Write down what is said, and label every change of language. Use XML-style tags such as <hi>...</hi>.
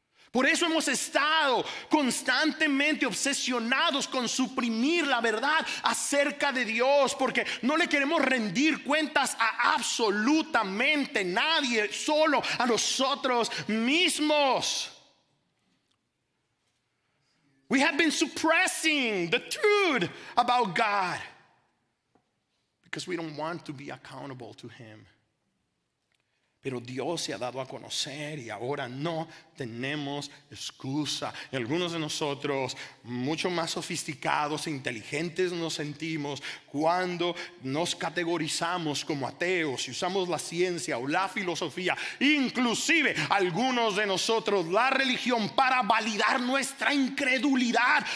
<es>Por eso hemos estado constantemente obsesionados con suprimir la verdad acerca de Dios, porque no le queremos rendir cuentas a absolutamente nadie, solo a nosotros mismos.</es> <en>We have been suppressing the truth about God because we don't want to be accountable to Him.</en> <es>Pero Dios se ha dado a conocer y ahora no tenemos excusa. Y algunos de nosotros, mucho más sofisticados e inteligentes nos sentimos cuando nos categorizamos como ateos y usamos la ciencia o la filosofía, inclusive algunos de nosotros la religión, para validar nuestra incredulidad.</es>